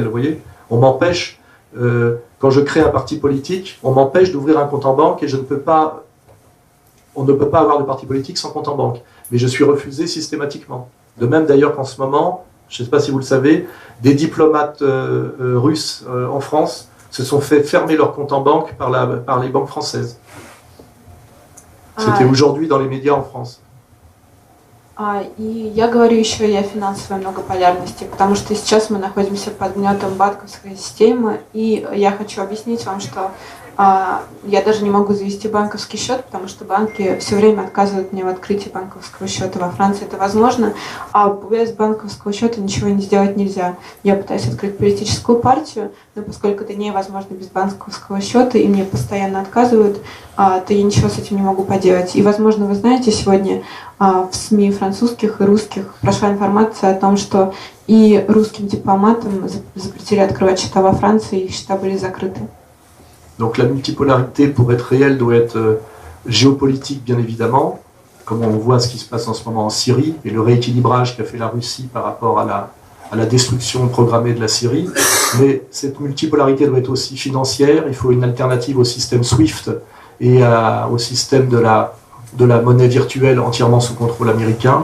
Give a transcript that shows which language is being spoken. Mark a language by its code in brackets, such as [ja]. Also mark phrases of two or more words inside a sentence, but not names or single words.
[fr] Vous voyez, on m'empêche, quand je crée un parti politique, on m'empêche d'ouvrir un compte en banque et on ne peut pas avoir de parti politique sans compte en banque. Mais je suis refusé systématiquement. De même d'ailleurs qu'en ce moment, je ne sais pas si vous le savez, des diplomates russes en France se sont fait fermer leur compte en banque par les banques françaises. C'était aujourd'hui dans les médias en France. [ru] И я говорю еще и о финансовой многополярности, потому что сейчас мы находимся под гнетом банковской системы, и я хочу объяснить вам, что Я даже не могу завести банковский счет, потому что банки все время отказывают мне в открытии банковского счета. Во Франции это возможно, а без банковского счета ничего не сделать нельзя. Я пытаюсь открыть политическую партию, но поскольку это невозможно без банковского счета, и мне постоянно отказывают, то я ничего с этим не могу поделать. И, возможно, вы знаете, сегодня в СМИ французских и русских прошла информация о том, что и русским дипломатам запретили открывать счета во Франции, их счета были закрыты. [fr] Donc la multipolarité, pour être réelle, doit être géopolitique, bien évidemment, comme on voit ce qui se passe en ce moment en Syrie, et le rééquilibrage qu'a fait la Russie par rapport à la destruction programmée de la Syrie. Mais cette multipolarité doit être aussi financière. Il faut une alternative au système SWIFT et au système de la monnaie virtuelle entièrement sous contrôle américain.